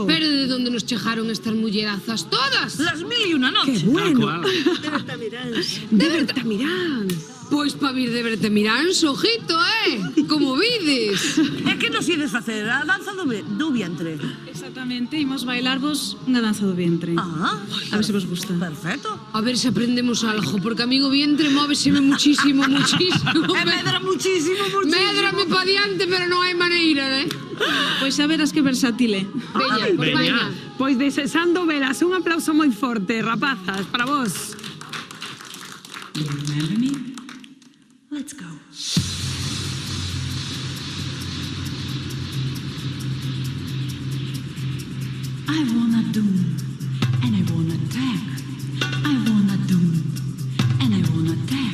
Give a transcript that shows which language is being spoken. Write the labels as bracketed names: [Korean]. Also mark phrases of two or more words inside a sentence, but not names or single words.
[Galician] Pero de onde nos chegaron estas mullerazas todas? Las 1001 noches. [Spanish] Qué bueno. [Galician] De Bertamirán. De Bertamirán. Pois pa vir de Bertamirán, ojito, como vides. E que nos ides facer? A danza do vientre. Exactamente, imos bailarvos unha danza do vientre. Ah, a ver se vos gusta. Perfecto. A ver se aprendemos algo, porque a mí o vientre móveseme [Spanish] muchísimo, muchísimo. [Galician] Medra [Spanish] muchísimo, muchísimo. [Galician] Médrame pa diante, pero non hai maneira, Pois a verás que versátil é. Veña, pois veña. Pois desexando velas, un aplauso moi forte, rapazas, para vos. [English] Remember me? Let's go. I wanna doom, and I wanna attack. I wanna doom, and I wanna attack.